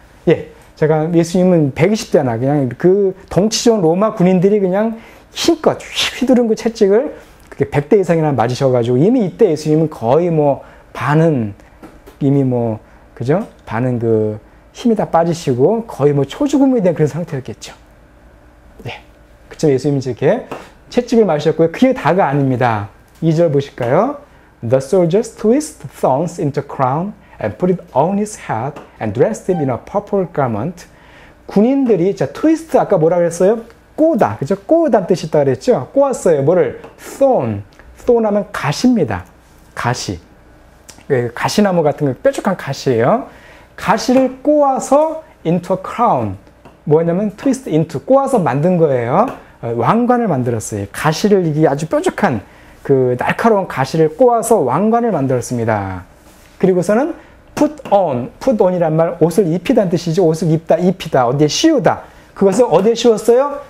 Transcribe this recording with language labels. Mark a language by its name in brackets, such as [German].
[Korean] 예, 제가 예수님은 120대나 그냥 그 덩치 좋은 로마 군인들이 그냥 힘껏 휘두른 그 채찍을 그게 100대 이상이나 맞으셔가지고 이미 이때 예수님은 거의 뭐 반은 이미 뭐 그죠? 반은 그 힘이 다 빠지시고 거의 뭐 초죽음이 된 그런 상태였겠죠. 네, 그쵸? 예수님이 이렇게 채찍을 맞으셨고요. 그게 다가 아닙니다. 2절 보실까요? [English] The soldiers twist thorns into a crown and put it on his head and dressed him in a purple garment. [Korean] 군인들이, 자, 트위스트 아까 뭐라 그랬어요? 꼬다, 그죠? 꼬다는 뜻이 있다 그랬죠? 꼬았어요. 뭐를? thorn. thorn 하면 가시입니다. 가시. 가시나무 같은 거, 뾰족한 가시예요. 가시를 꼬아서 [English] into a crown. [Korean] 뭐냐면 [English] twist into, [Korean] 꼬아서 만든 거예요. 왕관을 만들었어요. 가시를, 이게 아주 뾰족한 그 날카로운 가시를 꼬아서 왕관을 만들었습니다. 그리고서는 put on이란 말, 옷을 입히다는 뜻이죠. 옷을 입다, 입히다, 어디에 씌우다. 그것을 어디에 씌웠어요?